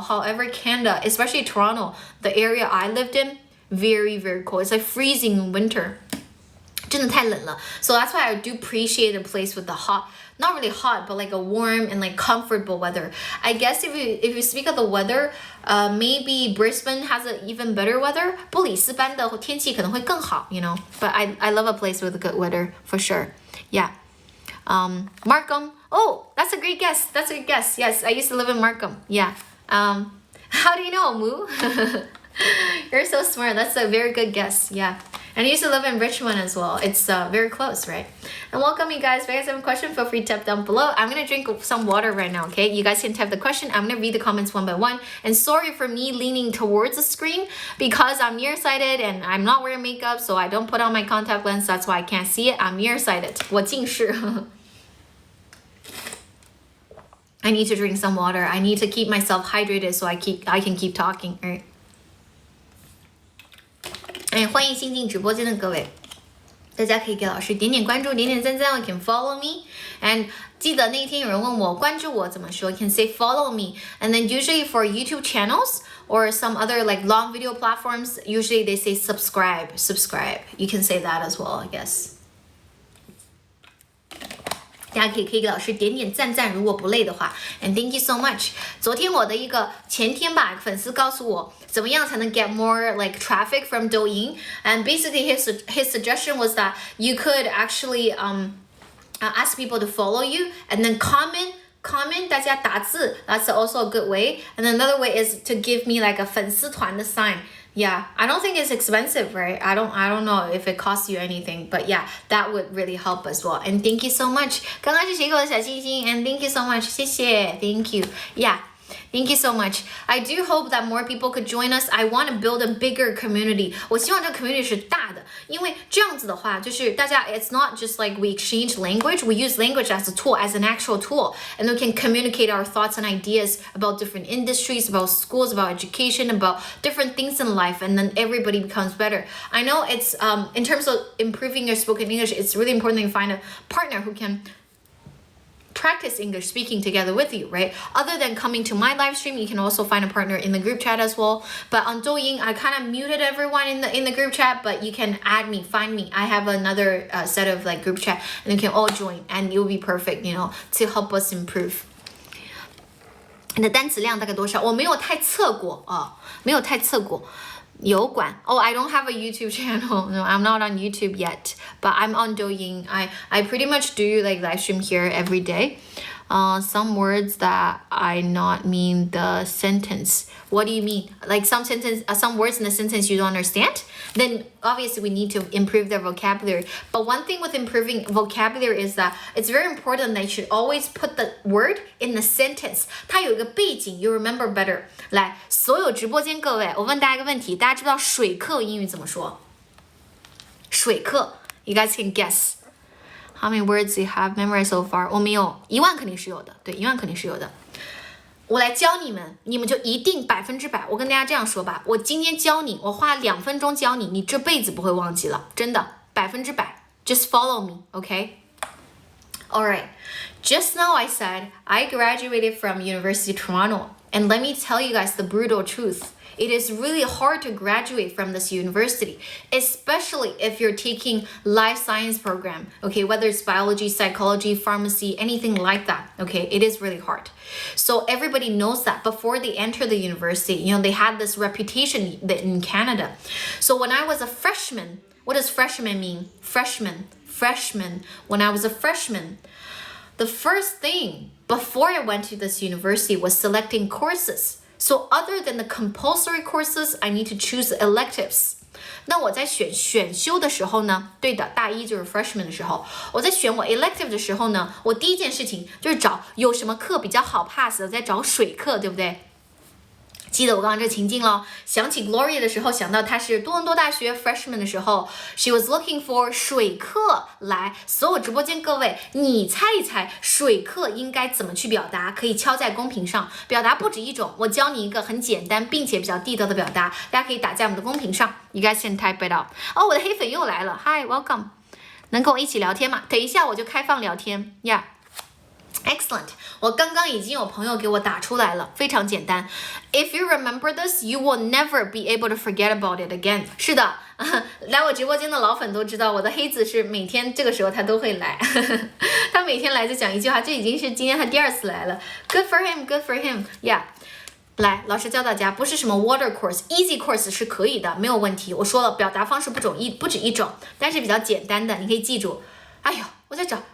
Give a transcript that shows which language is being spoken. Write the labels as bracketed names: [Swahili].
[English] However, Canada, especially Toronto, the area I lived in, very, very cold. It's like freezing in winter. [Chinese] 真的太冷了. [English] So that's why I do appreciate a place with the hot, not really hot, but like a warm and like comfortable weather. I guess if you speak of the weather, maybe Brisbane has an even better weather. [Chinese] 布里斯班的天气可能会更好, [English] you know. But I love a place with good weather for sure. Yeah. Markham. Oh, that's a great guess. Yes, I used to live in Markham. Yeah. How do you know, Moo? You're so smart. That's a very good guess. Yeah. And I used to live in Richmond as well. It's very close, right? And welcome, you guys. If you guys have a question, feel free to type down below. I'm going to drink some water right now, okay? You guys can type the question. I'm going to read the comments one by one. And sorry for me leaning towards the screen because I'm nearsighted and I'm not wearing makeup, so I don't put on my contact lens. That's why I can't see it. I'm nearsighted. [Chinese] 我近视 [English] I need to drink some water. I need to keep myself hydrated so I can keep talking, right? [Chinese] 欢迎新进直播间的各位，大家可以给老师点点关注，点点赞赞 [English] You can follow me. [Chinese] And 记得那天有人问我关注我怎么说 [English] You can say follow me. And then usually for YouTube channels or some other like long video platforms, usually they say subscribe. You can say that as well, I guess. [Chinese] 大家可以给老师点点赞赞，如果不累的话。 [English] And thank you so much. [Chinese] 昨天我的前天吧，粉丝告诉我怎么样才能 [English] get more like traffic [Chinese] from Douyin. [English] And basically his suggestion was that you could actually ask people to follow you and then comment [Chinese] 大家打字 [English] That's also a good way. And another way is to give me like a [Chinese] 粉丝团的 [English] sign. Yeah, I don't think it's expensive, right? I don't know if it costs you anything, but yeah, that would really help as well. And thank you so much. [Chinese] 刚刚是谁给我的小星星 [English] And thank you so much. [Chinese] 谢谢 [English] Thank you. Yeah. Thank you so much. I do hope that more people could join us. I want to build a bigger community. [Chinese] 我希望这个 community 是大的，因为这样子的话，就是大家 [English] it's not just like we exchange language. We use language as a tool, as an actual tool, and we can communicate our thoughts and ideas about different industries, about schools, about education, about different things in life, and then everybody becomes better. I know it's in terms of improving your spoken English, it's really important that you find a partner who can practice English speaking together with you, right? Other than coming to my live stream, you can also find a partner in the group chat as well. But on Douyin, I kind of muted everyone in the group chat, but you can add me, find me. I have another set of like group chat, and you can all join, and you'll be perfect, you know, to help us improve. [Chinese] 你的单词量大概多少？我没有太测过啊，没有太测过。 [English] 油管 Oh, I don't have a YouTube channel. No, I'm not on YouTube yet, but I'm on Douyin. I pretty much do like live stream here every day. Some words that I not mean the sentence. What do you mean? Like some words in the sentence you don't understand? Then obviously we need to improve their vocabulary. But one thing with improving vocabulary is that it's very important that you should always put the word in the sentence. [Chinese] 它有一个背景 [English] you remember better. [Chinese] 来，所有直播间各位，我问大家一个问题，大家知不知道水课英语怎么说？ [English] 水课 You guys can guess.How many words you have memorized so far? [Chinese] 我没有，10000肯定是有的，对，10000肯定是有的。我来教你们，你们就一定100%。我跟大家这样说吧，我今天教你，我花2分钟教你，你这辈子不会忘记了，真的100%。 [English] Just follow me, okay? All right. Just now I said I graduated from University of Toronto, and let me tell you guys the brutal truth.It is really hard to graduate from this university, especially if you're taking life science program, okay, whether it's biology, psychology, pharmacy, anything like that, okay, it is really hard. So everybody knows that before they enter the university, you know, they had this reputation in Canada. So when I was a freshman, what does freshman mean? Freshman. When I was a freshman, the first thing before I went to this university was selecting courses.So other than the compulsory courses, I need to choose electives. [Chinese] 那我在选修的时候呢，对的，大一就是 freshman 的时候，我在选我 elective 的时候呢，我第一件事情就是找有什么课比较好 pass 的，在找水课，对不对？记得我刚刚这情境咯，想起 Gloria 的时候，想到她是多伦多大学 freshman 的时候 ， [English] she was looking for [Chinese] 水课。来，所有直播间各位，你猜一猜水课应该怎么去表达？可以敲在公屏上。表达不止一种，我教你一个很简单并且比较地道的表达，大家可以打在我们的公屏上。 [English] You guys can type it out。 [Chinese] 哦，我的黑粉又来了 ， [English] Hi, welcome。 [Chinese] 能跟我一起聊天吗？等一下我就开放聊天呀。 [English] Excellent， [Chinese] 我刚刚已经有朋友给我打出来了，非常简单。 [English] If you remember this, you will never be able to forget about it again。 [Chinese] 是的，来我直播间的老粉都知道，我的黑子是每天这个时候他都会来，他每天来就讲一句话，这已经是今天他第2次来了。 [English] Good for him, good for him, yeah。 [Chinese] 来，老师教大家，不是什么 water course、easy course 是可以的，没有问题。我说了，表达方式不止一种，但是比较简单的，你可以记住。哎呦，我在找。